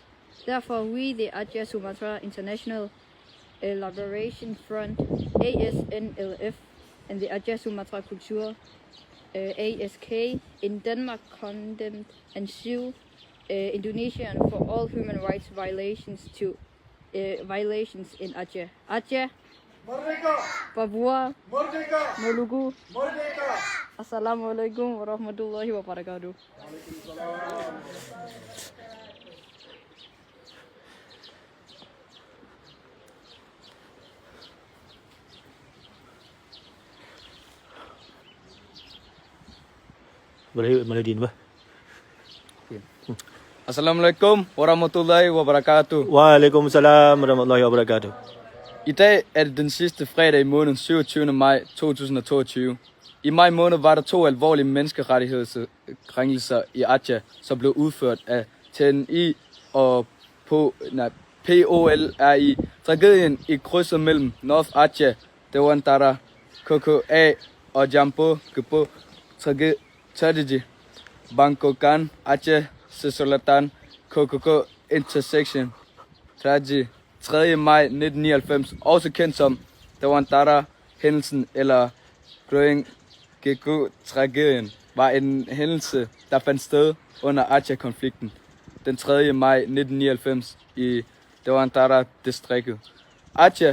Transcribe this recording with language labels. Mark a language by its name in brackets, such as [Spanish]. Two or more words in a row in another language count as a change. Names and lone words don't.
[English] Therefore, we, the Aceh Sumatra International Liberation Front, Asnlf, and the Aceh Sumatra Kultur, ASK, in Denmark condemned and sue Indonesia for all human rights violations in Aceh. Aceh, Merdeka! Papua, Merdeka! Maluku. Merdeka! [Arabic] السلام عليكم ورحمة الله وبركاته. Boleh Maladin bah. السلام عليكم ورحمة الله وبركاته. وعليكم السلام ورحمة الله وبركاته. [Danish] I dag er det den sidste fredag i måneden 27. maj 2022. I maj måned var der 2 alvorlige menneskerettighedskrænkelser i Aceh, som blev udført af TNI og POLRI. Tragedien i krydset mellem North Aceh, Dewantara, KKA og Jambo Keupok, Tragedi Bakongan, Aceh Selatan, KKK intersection, Tragedi 3. maj 1999, også kendt som Dewantara-hændelsen eller Krueng Geukueh-tragedien, var en hændelse, der fandt sted under Aceh-konflikten den 3. maj 1999 i Dewantara-distriktet. Aceh.